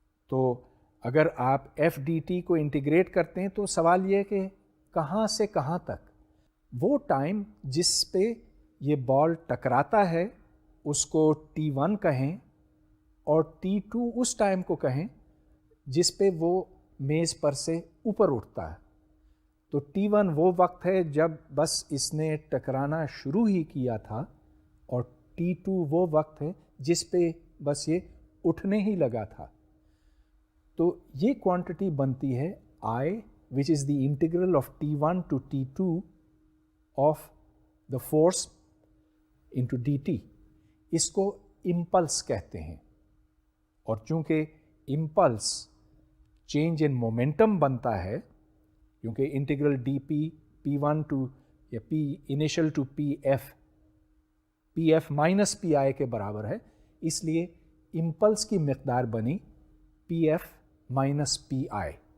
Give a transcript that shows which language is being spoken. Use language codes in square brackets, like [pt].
[ur] تو اگر آپ ایف ڈی ٹی کو انٹیگریٹ کرتے ہیں تو سوال یہ کہ کہاں سے کہاں تک؟ وہ ٹائم جس پہ یہ بال ٹکراتا ہے اس کو T1 کہیں، اور T2 اس ٹائم کو کہیں جس پہ وہ میز پر سے اوپر اٹھتا ہے. تو T1 وہ وقت ہے جب بس اس نے ٹکرانا شروع ہی کیا تھا، اور T2 وہ وقت ہے جس پہ بس یہ اٹھنے ہی لگا تھا. تو یہ کوانٹٹی بنتی ہے [en] I which is the integral of T1 to T2 of the force into dt. [ur] اس کو امپلس کہتے ہیں. اور چونکہ امپلس چینج ان مومنٹم بنتا ہے، کیونکہ integral D P P one to یا پی initial to P F minus پی آئی کے برابر ہے، اس لیے امپلس کی مقدار بنی پی ایف مائنس پی آئی.